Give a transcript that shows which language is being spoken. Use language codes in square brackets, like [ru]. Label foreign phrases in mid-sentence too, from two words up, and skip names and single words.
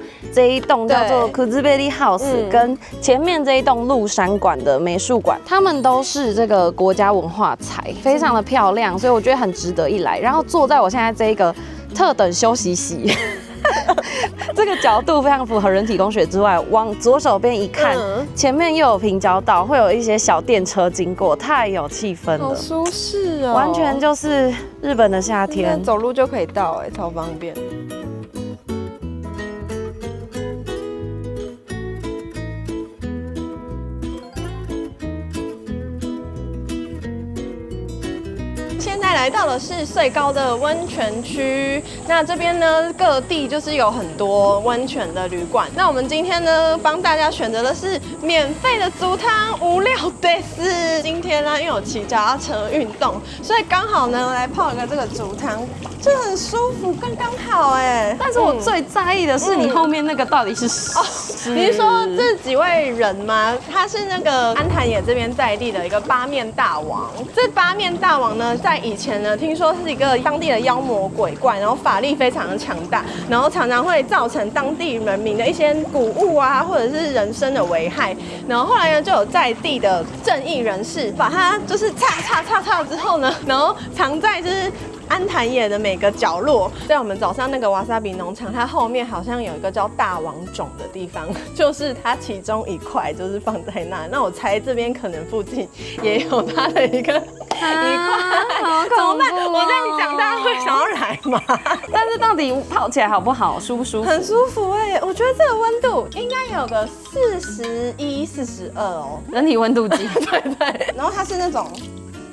[zh] 這一棟叫做 Kuzuberi House，跟前面這一棟鹿山館的美術館，他們都是這個國家文化財，非常的漂亮，所以我覺得很值得一來。然後坐在我現在這一個特等休息席。這個角度非常符合人體工學之外，往左手邊一看，前面又有平交道，會有一些小電車經過，太有氣氛了，好舒適哦，完全就是日本的夏天，走路就可以到，哎，超方便。现在来到的是穗高的溫泉區，那這邊呢各地就是有很多溫泉的旅館。那我們今天呢幫大家選擇的是免費的足湯， [ja] 無料です。 [zh] 今天呢因為有騎腳踏車運動，所以剛好呢來泡一個這個足湯，就很舒服，剛剛好哎。但是我最在意的是你後面那個到底是誰？你是說這幾位人嗎？他是那個安壇野這邊在地的一個八面大王。這八面大王呢，在以前呢，聽說是一個當地的妖魔鬼怪，然後法力非常的強大，然後常常會造成當地人民的一些古物啊，或者是人身的危害。然後後來呢，就有在地的正義人士把它就是擦之後呢，然後藏在就是安壇野的每個角落。在我們早上那個瓦薩比農場，它後面好像有一個叫大王冢的地方，就是它其中一塊就是放在那。那我猜這邊可能附近也有它的一個一塊。怎麼辦？我在你講，大家會想要來嗎？但是到底泡起來好不好？舒不舒服？很舒服哎，我覺得這個溫度應該有個41、42哦，人體溫度計。